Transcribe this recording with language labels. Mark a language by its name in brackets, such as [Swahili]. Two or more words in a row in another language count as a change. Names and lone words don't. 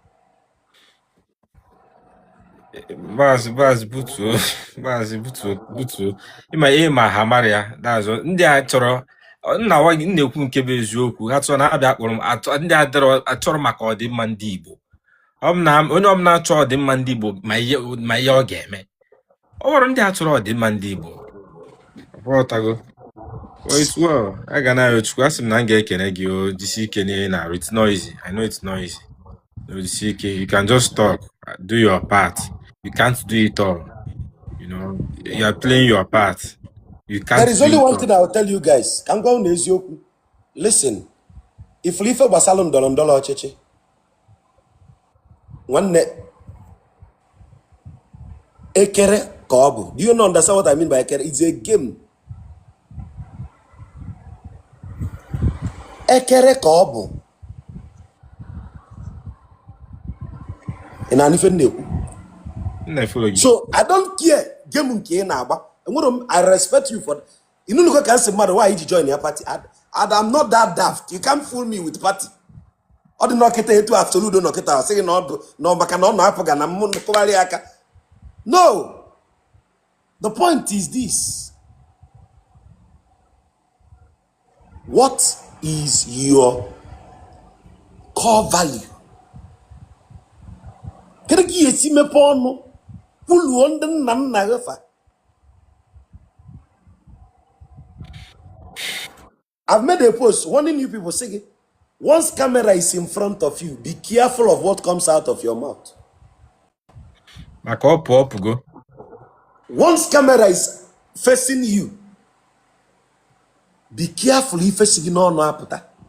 [Igbo] Maazị butuo ịma ihe ma ha mara ya dazụ ndị a chọrọ nna nwa gị na-ekwu nke bụ eziokwu ha chọrọ na-abịa kpọrọ m ndị achọrọ maka ọdịmma ndị Igbo. Onye ọbụla achọ ọdịmma ndị Igbo ma ihe ọ ga-eme. Ọ nwere ndị achọrọ ọdịmma ndị Igbo. Ọtago a ga na Chukwu asị m na m ga-ekene gị o jisi ike n'ihe na-arụ. [English] It's noisy. I know it's noisy. [Igbo] Jisi ike. [English] You can just talk, do your part. You can't do it all. You know, you are playing your part. You can't. There is only one thing I will tell you guys. [Igbo] Ka m gwa unu eziokwu. Listen, ife gbasara ndọrọndọrọ ọchịchị nwanne ekere ka ọ bụ. [English] Do you know understand what I mean by ekere? It's a game. [Igbo] Ekere ka ọ bụ. Ị na ife na-ekwu. [English] So I don't care game [Igbo] nke ị na-agba. [English] I respect you for that. You know look at mmadụ why you join your party. And I'm not that daft. You can't fool me with party. [Igbo] Ọ dị nọkịta etu absolute nọkịta ọ sịghị na maka na ọ na-apụ ga na mmụ nkụgharị aka. [English] No. The point is this. What is your core value? [Igbo] Kedu ka esi mepe ọnụ kwuluo ndị nna nna gị fa? [English] I've made a post warning you people saying, once camera is in front of you, be careful of what comes out of your mouth. Once camera is facing you, be careful if facing no apata.